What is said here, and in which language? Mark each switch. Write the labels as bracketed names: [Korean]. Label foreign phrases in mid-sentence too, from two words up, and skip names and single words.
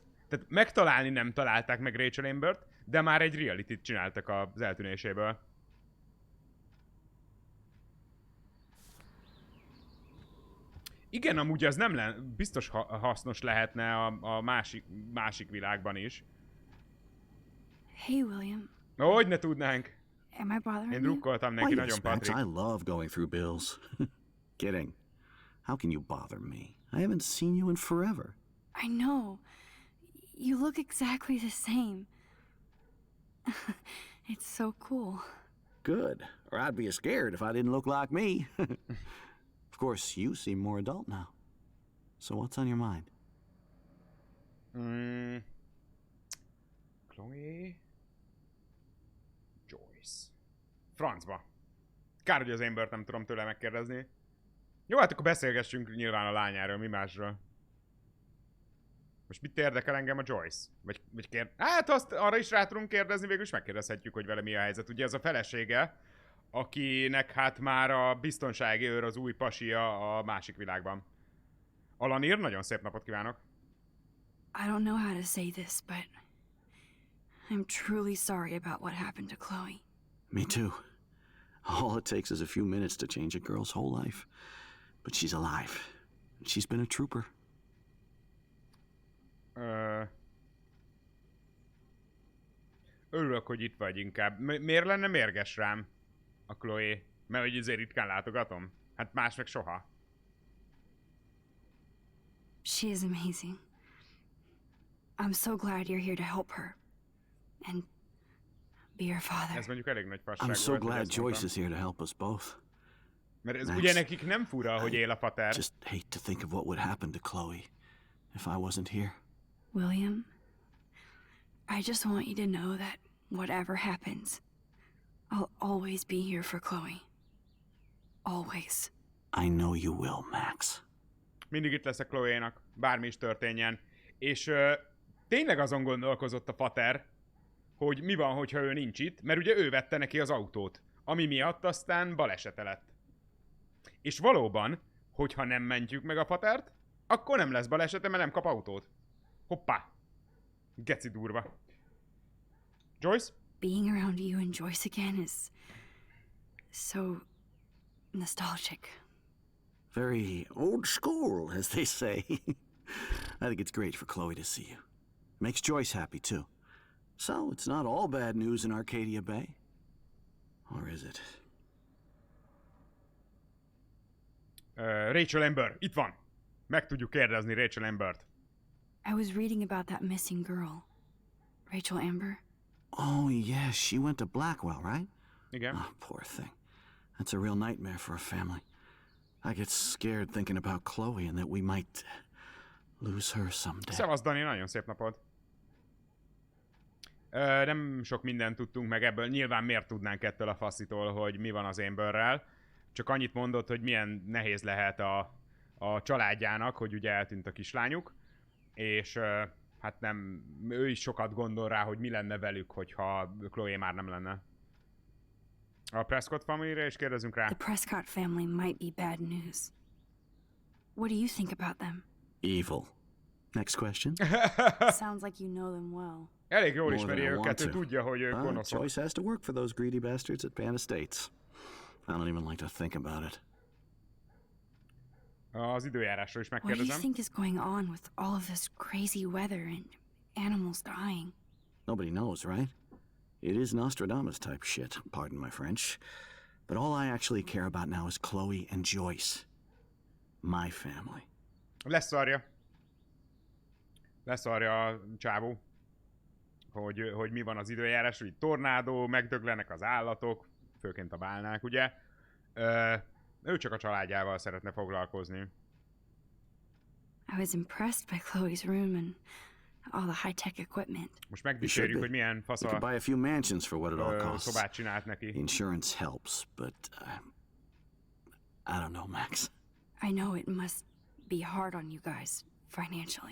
[Hungarian] Tehát megtalálni nem találták meg Rachel Ambert, de már egy reality-t csináltak az eltűnéséből. Igen, amúgy az nem biztos hasznos lehetne a másik világban is. [English] Hey, William. [Hungarian] Hogy ne tudnánk? [English] Am I bothering [Hungarian] Én [English] you? [Hungarian] drukkoltam neki, nagyon [English] yes, Max, Patrik. I love going through bills. Kidding. How can you bother me? I haven't seen you in forever. I know. You look exactly the same. It's so cool. Good. Or I'd be scared if I didn't look like me. Of course, you seem more adult now. So what's on your mind? Chloe... Joyce. [Hungarian] Francba. Kár, hogy az Ambert nem tudom tőle megkérdezni. Jó, hát akkor beszélgessünk nyilván a lányáról, mi másról. Most mit érdekel engem a Joyce? Hát azt arra is rá tudunk kérdezni, végül is megkérdezhetjük, hogy vele mi a helyzet. Ugye ez a felesége, akinek hát már a biztonsági őr az új pasia a másik világban. Alanir, nagyon szép napot kívánok! [English] I don't know how to say this, but I'm truly sorry about what happened to Chloe. Me too. All it takes is a few minutes to change a girl's whole life. But she's alive. She's been a trooper. [Hungarian] Örülök, hogy itt vagy inkább. Miért lenne mérges rám a Chloe? Mert hogy azért ritkán látogatom? Hát más meg soha. [English] She is amazing. I'm so glad you're here to help her. And be your father. [Hungarian] Ez mondjuk elég nagy fasság [English] I'm so [Hungarian] volt, hogy [English] glad [Hungarian] ezt [English] Joyce [Hungarian] mondtam. [English] is here to help us both. [Hungarian] Mert ez [English] Max, [Hungarian] ugye nekik nem fura, hogy él a pater. [English] Just hate to think of what would happen to Chloe if I wasn't here. William, I just want you to know that whatever happens, I'll always be here for Chloe. Always. I know you will, Max. [Hungarian] Mindig itt leszek Chloe-nak, bármi is történjen. És tényleg azon gondolkozott a pater, hogy mi van, hogyha ő nincs itt, mert ugye ő vette neki az autót, ami miatt aztán balesete lett. És valóban, hogyha nem mentjük meg a patert, akkor nem lesz balesete, mert nem kap autót. Hoppá! Geci durva. Joyce? [English] Being around you and Joyce again is so nostalgic. Very old school, as they say. I think it's great for Chloe to see you. Makes Joyce happy, too. So, it's not all bad news in Arcadia Bay. Or is it? Rachel Amber, [Hungarian] itt van! Meg tudjuk kérdezni Rachel Ambert. [English] I was reading about that missing girl. Rachel Amber. Oh, yes, she went to Blackwell, right? [Hungarian] Igen. [English] Oh, poor thing. That's a real nightmare for a family. I get scared thinking about Chloe and that we might lose her someday. [Hungarian] Szevasz, Dani, nagyon szép napod. Nem sok mindent tudtunk meg ebből. Nyilván miért tudnánk ettől a faszitól, hogy mi van az Amberrel. Csak annyit mondott, hogy milyen nehéz lehet a családjának, hogy ugye eltűnt a kislányuk. És hát nem, ő is sokat gondol rá, hogy mi lenne velük, hogyha Chloe már nem lenne. A Prescott family-re is kérdezünk rá. [English] The Prescott family might be bad news. What do you think about them? Evil. Next question. Sounds like you know them well. [Hungarian] Elég jól [English] More [Hungarian] ismeri [English] than I [Hungarian] őket, [English] want [Hungarian] ő [English] to. [Hungarian] tudja, hogy ők gonoszok. [English] Joyce has to work for those greedy bastards at Pan Estates. I don't even like to think about it. [Hungarian] Az időjárásról is [English] What do you [Hungarian] megkérdezem. [English] think is going on with all of this crazy weather and animals dying? Nobody knows, right? It is Nostradamus type shit, pardon my French. But all I actually care about now is Chloe and Joyce. My family. [Hungarian] Leszarja. Leszarja a csávó. Hogy mi van az időjárás, hogy tornádó, megdöglenek az állatok, főként a bálnák, ugye? Ő csak a családjával szeretne foglalkozni. [English] I was impressed by Chloe's room and all the high-tech equipment. [Hungarian] Most megdicsérjük, hogy milyen fasz [English] You could buy a few mansions for what it all costs. [Hungarian] szobát csinált neki. [English] Insurance helps, but I don't know, Max. I know it must be hard on you guys financially.